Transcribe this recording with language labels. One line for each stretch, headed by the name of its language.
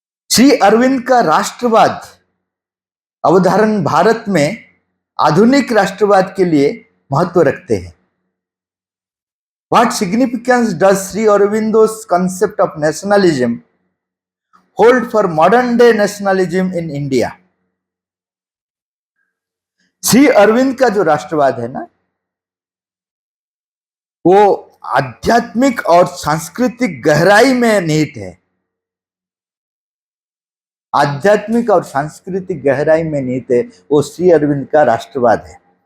Hindi: श्री अरविंद का राष्ट्रवाद अवधारण भारत में आधुनिक राष्ट्रवाद के लिए महत्व रखते हैं।
English: What significance does Sri Aurobindo's concept of nationalism hold for modern day nationalism in India?
Hindi: Shri Arvind का जो राष्ट्रवाद है ना, वो आध्यात्मिक और सांस्कृतिक गहराई में निहित है, आध्यात्मिक और सांस्कृतिक गहराई में निहित है, वो श्री अरविंद का राष्ट्रवाद है।